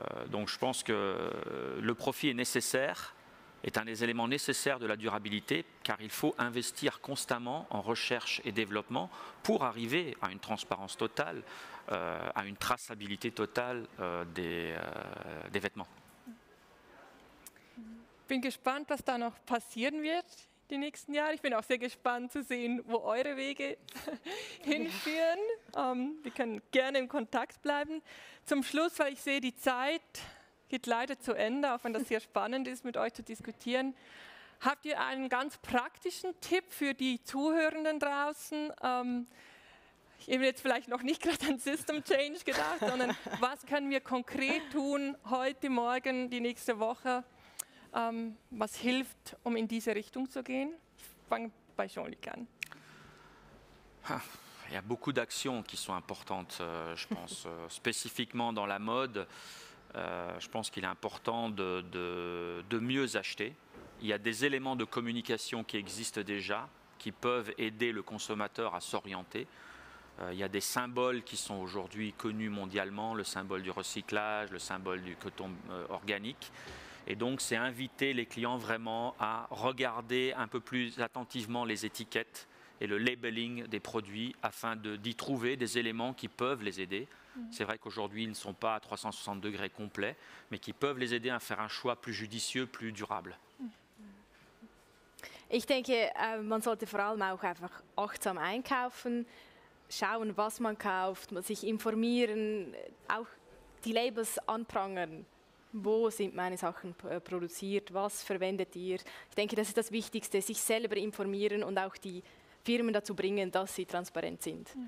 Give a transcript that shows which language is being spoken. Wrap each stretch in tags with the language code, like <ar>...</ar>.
<fr>Donc je pense que le profit est nécessaire, est un des éléments nécessaires de la durabilité, car il faut investir constamment en recherche et développement pour arriver à une transparence totale, à une traçabilité totale des Vêtements.</fr> <de>Ich bin gespannt, was da noch passieren wird die nächsten Jahre. Ich bin auch sehr gespannt zu sehen, wo eure Wege hinführen. Wir können gerne im Kontakt bleiben. Zum Schluss, weil ich sehe, die Zeit geht leider zu Ende, auch wenn das sehr spannend ist, mit euch zu diskutieren. Habt ihr einen ganz praktischen Tipp für die Zuhörenden draußen? Ich habe jetzt vielleicht noch nicht gerade an System Change gedacht, sondern was können wir konkret tun, heute, morgen, die nächste Woche, was hilft, um in diese Richtung zu gehen? Ich fange bei Jean-Luc an.</de> <fr>Il y a beaucoup d'actions qui sont importantes, je pense, spécifiquement dans la mode. Je pense qu'il est important de mieux acheter. Il y a des éléments de communication qui existent déjà, qui peuvent aider le consommateur à s'orienter. Il y a des symboles qui sont aujourd'hui connus mondialement, le symbole du recyclage, le symbole du coton organique. Et donc, c'est inviter les clients vraiment à regarder un peu plus attentivement les étiquettes et le labeling des produits afin d'y trouver des éléments qui peuvent les aider. C'est vrai qu'aujourd'hui, ils ne sont pas à 360 degrés complets, mais qui peuvent les aider à faire un choix plus judicieux, plus durable.</fr> <de>Ich denke, man sollte vor allem auch einfach achtsam einkaufen, schauen, was man kauft, sich informieren, auch die Labels anprangern. Wo sind meine Sachen produziert? Was verwendet ihr? Ich denke, das ist das Wichtigste, sich selber informieren und auch die Firmen dazu bringen, dass sie transparent sind.</de>